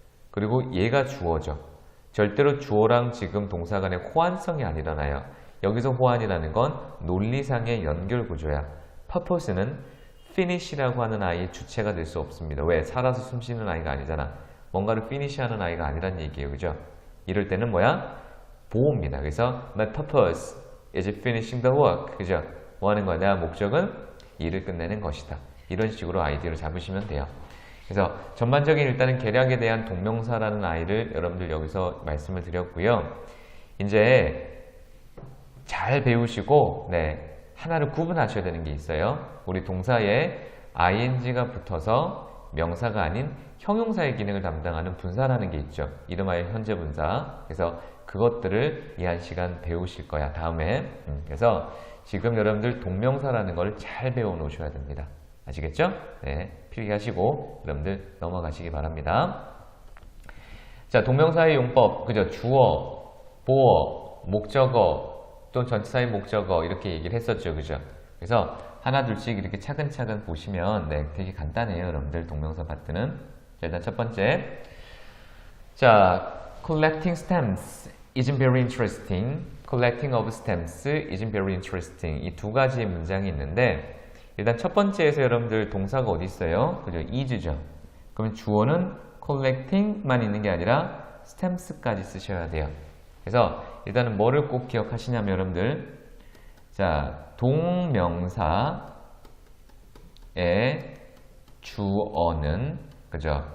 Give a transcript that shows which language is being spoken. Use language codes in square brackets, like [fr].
[ko] 그리고 얘가 주어죠. 절대로 주어랑 지금 동사 간의 호환성이 안 일어나요. 여기서 호환이라는 건 논리상의 연결 구조야. purpose는 finish라고 하는 아이의 주체가 될 수 없습니다. 왜? 살아서 숨쉬는 아이가 아니잖아. 뭔가를 finish하는 아이가 아니란 얘기예요. 그죠? 이럴 때는 뭐야? 보호입니다. 그래서 [en] my purpose is finishing the work. [ko] 그죠? 뭐 하는 거야? 내 목적은 일을 끝내는 것이다. 이런 식으로 아이디어를 잡으시면 돼요. 그래서 전반적인 일단은 계략에 대한 동명사라는 아이를 여러분들 여기서 말씀을 드렸고요. 이제 잘 배우시고 하나를 구분하셔야 되는 게 있어요. 우리 동사에 ing가 붙어서 명사가 아닌 형용사의 기능을 담당하는 분사라는 게 있죠. 이름하여 현재 분사. 그래서 그것들을 이 한 시간 배우실 거야. 다음에. 그래서 지금 여러분들 동명사라는 걸 잘 배워 놓으셔야 됩니다. 아시겠죠? 네, 필기하시고 여러분들 넘어가시기 바랍니다. 자, 동명사의 용법, 그죠? 주어, 보어, 목적어, 또 전치사의 목적어 이렇게 얘기를 했었죠, 그죠? 그래서 하나 둘씩 이렇게 차근차근 보시면 되게 간단해요, 여러분들 동명사 파트는. 자, 일단 첫 번째, 자, [en] collecting stamps isn't very interesting. collecting of stamps isn't very interesting. [ko] 이 두 가지 문장이 있는데. 일단 첫 번째에서 여러분들 동사가 어디 있어요? 그죠? is죠. 그러면 주어는 collecting만 있는 게 아니라 stamps까지 쓰셔야 돼요. 그래서 일단은 뭐를 꼭 기억하시냐면 여러분들, 자, 동명사의 주어는 그죠?